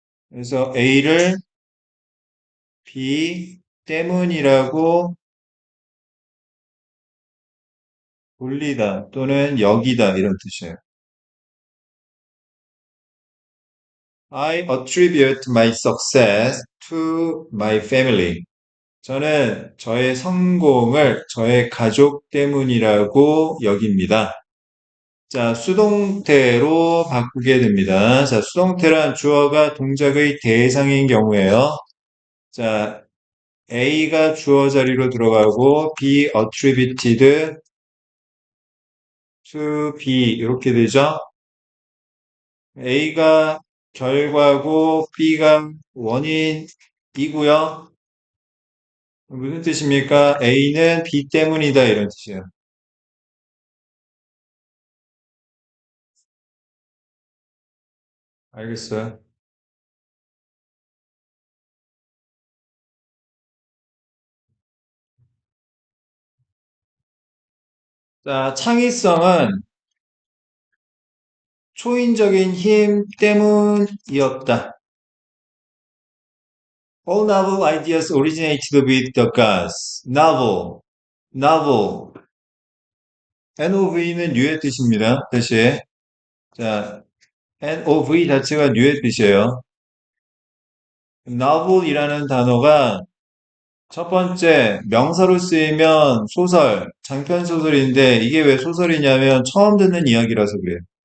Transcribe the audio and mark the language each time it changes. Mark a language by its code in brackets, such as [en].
[ko] 그래서 A를 B 때문이라고 돌리다 또는 여기다 이런 뜻이에요. [en] I attribute my success to my family. [ko] 저는 저의 성공을 저의 가족 때문이라고 여깁니다. 자, 수동태로 바꾸게 됩니다. 자, 수동태란 주어가 동작의 대상인 경우에요. 자, A가 주어 자리로 들어가고 be attributed to B 이렇게 되죠. A가 결과고 B가 원인이고요. 무슨 뜻입니까? A는 B 때문이다 이런 뜻이에요. 알겠어요. 자, 창의성은 초인적인 힘 때문이었다. [en] All novel ideas originated with the gods. novel, novel. [ko] nov는 뉴의 뜻입니다. 다시. 자, nov 자체가 뉴의 뜻이에요. novel이라는 단어가 첫 번째 명사로 쓰이면 소설, 장편 소설인데 이게 왜 소설이냐면 처음 듣는 이야기라서 그래요.